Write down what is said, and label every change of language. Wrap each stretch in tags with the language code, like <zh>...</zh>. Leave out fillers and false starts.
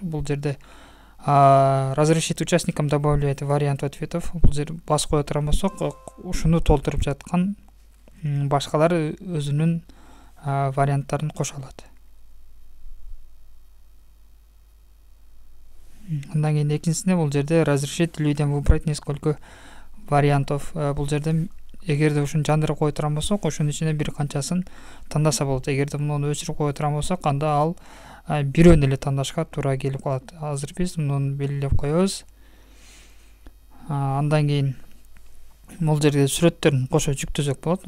<ky>Бул жерде</ky> <ru>разрешить участникам добавлять вариант ответов.</ru> <ky>Бул жер басып кое турган болсок, ушуну толтуруп жаткан башкалар өзүнүн варианттарын кошо алат. Андан кийин экинчисинде бул жерде</ky> <ru>разрешить людям выбрать несколько вариантов.</ru> <ky>Бул жерде эгерде ушуну жандырып кое турган болсок, ошонун ичине бир канчасын тандаса болот. Эгерде муну өчүрүп кое турган болсок, анда ал бирөөнү эле тандашка туура келип калат. Азыр биз муну белгилеп коебуз. Андан кийин бул жерге сүрөттөрүн кошо жүктөсөк болот.</ky>